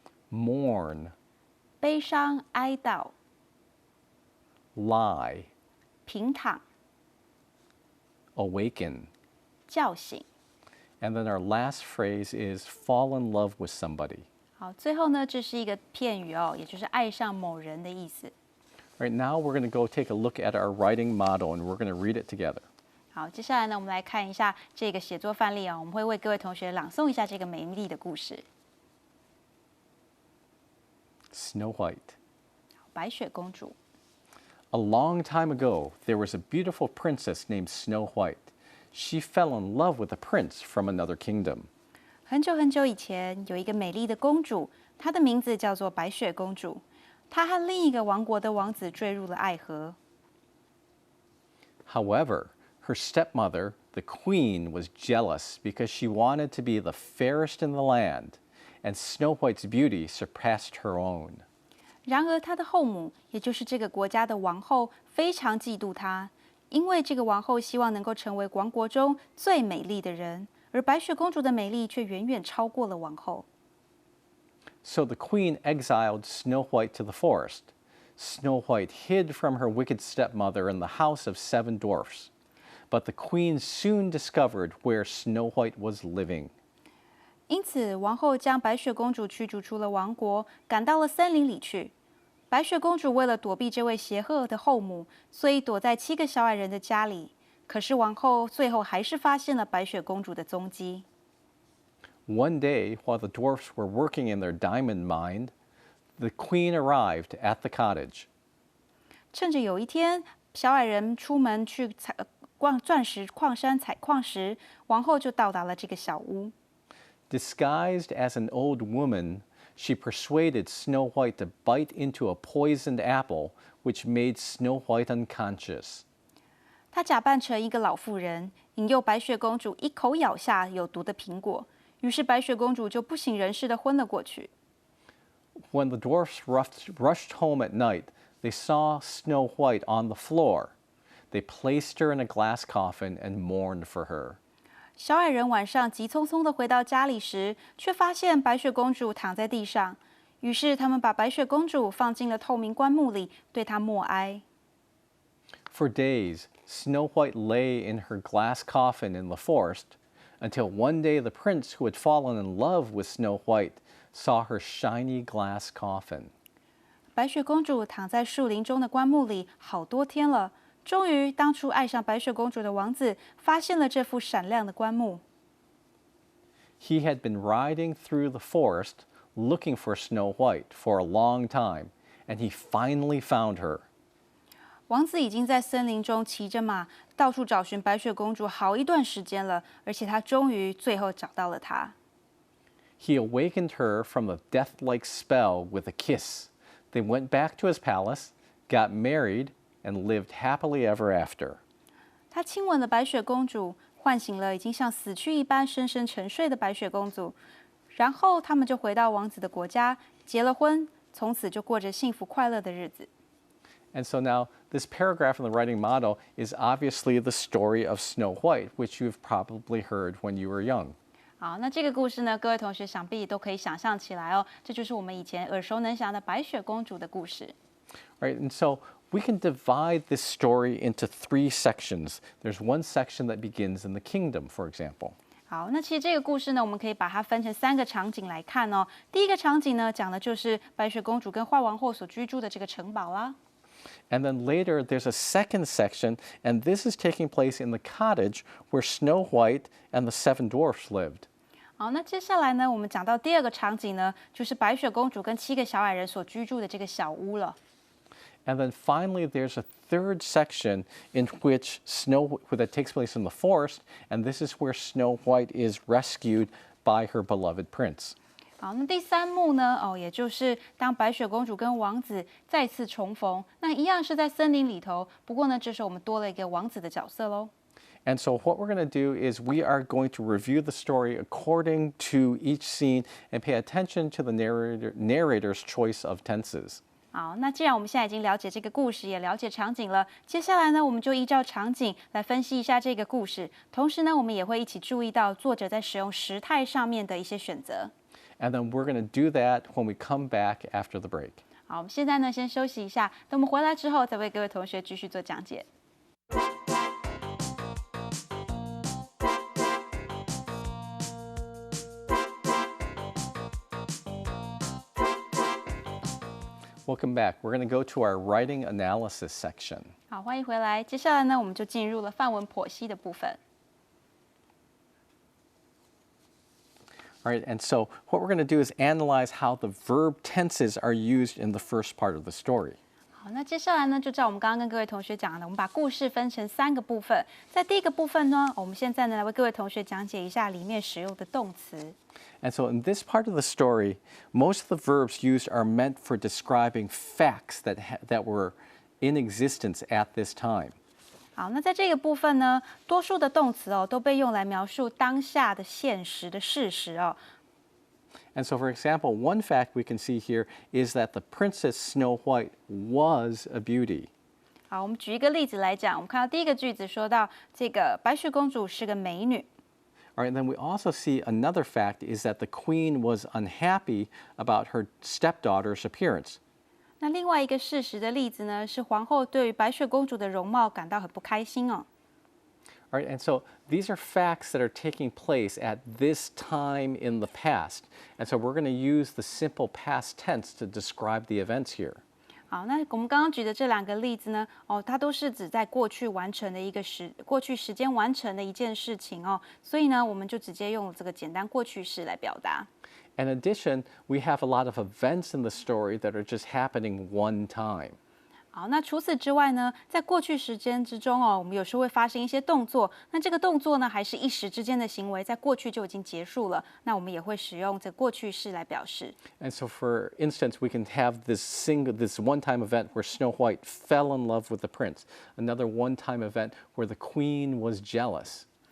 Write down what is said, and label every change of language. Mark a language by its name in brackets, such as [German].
[English] mourn, [Chinese] 悲伤哀悼， [English] lie, [Chinese] 平躺， [English] awaken. [Chinese] 叫醒。 [English] And then our last phrase is fall in love with somebody. [Chinese] 好，最后呢，这是一个片语哦，也就是爱上某人的意思。 [English] All right, now we're going to go take a look at our writing model and we're going to read it together. [Chinese] 好，接下来呢，我们来看一下这个写作范例啊，我们会为各位同学朗诵一下这个美丽的故事。 [English] Snow White. [Chinese] 白雪公主。 [English] A long time ago, there was a beautiful princess named Snow White. She fell in love with a prince from another kingdom. [Chinese] 很久很久以前，有一个美丽的公主，她的名字叫做白雪公主。她和另一个王国的王子坠入了爱河。 [English] However, her stepmother, the queen, was jealous because she wanted to be the fairest in the land, and Snow White's beauty surpassed her own. [Chinese] 然而，她的后母，也就是这个国家的王后，非常嫉妒她，因为这个王后希望能够成为王国中最美丽的人，而白雪公主的美丽却远远超过了王后。 [English] So the queen exiled Snow White to the forest. Snow White hid from her wicked stepmother in the house of 7 dwarfs. But the queen soon discovered where Snow White was living. [Chinese] 因此，王后将白雪公主驱逐出了王国，赶到了森林里去。白雪公主为了躲避这位邪恶的后母，所以躲在7个小矮人的家里。可是王后最后还是发现了白雪公主的踪迹。 [English] One day, while the dwarfs were working in their diamond mine, the queen arrived at the cottage. [Chinese] 趁着有一天，小矮人出门去逛钻石矿山采矿时，王后就到达了这个小屋。 [English] Disguised as an old woman, she persuaded Snow White to bite into a poisoned apple, which made Snow White unconscious. [Chinese] 她假扮成一个老妇人，引诱白雪公主一口咬下有毒的苹果，于是白雪公主就不省人事地昏了过去。 [English] When the dwarfs rushed home at night, they saw Snow White on the floor. They placed her in a glass coffin and mourned for her. [Chinese] 小矮人晚上急匆匆地回到家里时，却发现白雪公主躺在地上。于是他们把白雪公主放进了透明棺木里，对她默哀。 [English] For days, Snow White lay in her glass coffin in the forest until one day the prince who had fallen in love with Snow White saw her shiny glass coffin. [Chinese] 白雪公主躺在树林中的棺木里好多天了。终于，当初爱上白雪公主的王子发现了这副闪亮的棺木。 [English] He had been riding through the forest looking for Snow White for a long time, and he finally found her. [Chinese] 王子已经在森林中骑着马，到处找寻白雪公主好一段时间了，而且他终于最后找到了她。 [English] He awakened her from a death-like spell with a kiss. They went back to his palace, got married, and lived happily ever after. [Chinese] 他亲吻了白雪公主，唤醒了已经像死去一般深深沉睡的白雪公主，然后他们就回到王子的国家，结了婚，从此就过着幸福快乐的日子。 [English] And so now, this paragraph in the writing model is obviously the story of Snow White, which you've probably heard when you were young. [Chinese] 好，那这个故事呢，各位同学想必都可以想象起来哦，这就是我们以前耳熟能详的白雪公主的故事。 [English] Right? And so we can divide this story into 3 sections. There's one section that begins in the kingdom, for example. [Chinese] 好，那其实这个故事呢，我们可以把它分成3个场景来看哦。第一个场景呢，讲的就是白雪公主跟坏王后所居住的这个城堡啦。 [English] And then later, there's a second section, and this is taking place in the cottage where Snow White and the 7 dwarfs lived. [Chinese] 好，那接下来呢，我们讲到第2个场景呢，就是白雪公主跟7个小矮人所居住的这个小屋了。 [English] And then finally, there's a third section in which that takes place in the forest, and this is where Snow White is rescued by her beloved prince. [Chinese] 好，那第3幕呢，也就是当白雪公主跟王子再次重逢，那一样是在森林里头，不过呢，这时候我们多了一个王子的角色喽。 [English] And so what we're going to do is we are going to review the story according to each scene and pay attention to the narrator's choice of tenses. [Chinese] 好，那既然我们现在已经了解这个故事，也了解场景了，接下来呢，我们就依照场景来分析一下这个故事。同时呢，我们也会一起注意到作者在使用时态上面的一些选择。 [English] And then we're going to do that when we come back after the break. [Chinese] 好，我们现在呢先休息一下，等我们回来之后，再为各位同学继续做讲解。 [English] Welcome back. We're going to go to our writing analysis section. [Chinese] 好，欢迎回来。接下来呢，我们就进入了范文剖析的部分。 [English] All right, and so what we're going to do is analyze how the verb tenses are used in the first part of the story. [Chinese] 好，那接下来呢，就照我们刚刚跟各位同学讲的，我们把故事分成3个部分。在第一个部分呢，我们现在呢来为各位同学讲解一下里面使用的动词。 [English] And so in this part of the story, most of the verbs used are meant for describing facts that were in existence at this time. [Chinese] 好，那在这个部分呢，多数的动词都被用来描述当下的现实的事实哦。 [English] And so, for example, one fact we can see here is that the Princess Snow White was a beauty. [Chinese] 好，我们举一个例子来讲，我们看到第一个句子说到这个白雪公主是个美女。 [English] All right, and then we also see another fact is that the queen was unhappy about her stepdaughter's appearance. [Chinese] 那另外一个事实的例子呢，是皇后对于白雪公主的容貌感到很不开心哦。 [English] All right, and so these are facts that are taking place at this time in the past. And so we're going to use the simple past tense to describe the events here. [Chinese] 好，那我们刚刚举的这2个例子呢，它都是指在过去完成的过去时间完成的一件事情哦，所以呢，我们就直接用这个简单过去式来表达。 [English] In addition, we have a lot of events in the story that are just happening one time. [Chinese] 好，那除此之外呢，在过去时间之中我们有时候会发生一些动作，那这个动作呢，还是一时之间的行为，在过去就已经结束了，那我们也会使用这过去式来表示。 [English] And so, for instance, we can have this one-time event where Snow White fell in love with the prince. Another one-time event where the queen was jealous.